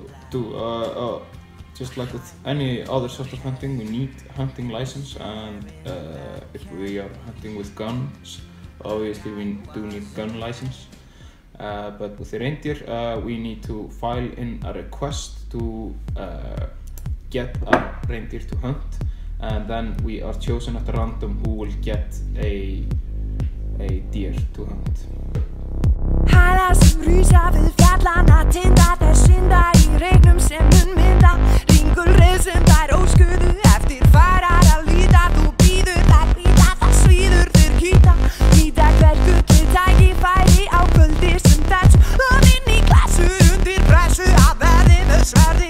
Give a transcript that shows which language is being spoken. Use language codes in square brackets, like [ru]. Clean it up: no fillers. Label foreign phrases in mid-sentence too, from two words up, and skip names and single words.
[en] Just like with any other sort of hunting, we need hunting license, and if we are hunting with guns, obviously we do need gun license. But with the reindeer, we need to file in a request to get a reindeer to hunt, and then we are chosen at random who will get a deer to hunt. [is] Hæla sem rísa við fjallana tinda, þær synda í regnum sem mun mynda ringulreið sem þær óskuðu eftir farar að líta. Þú býður þær býta, það svíður þér kýta, nýta hvert gullið tækifæri á kvöldi sem þessu, og inn í klassu undir pressu að verði með sverði.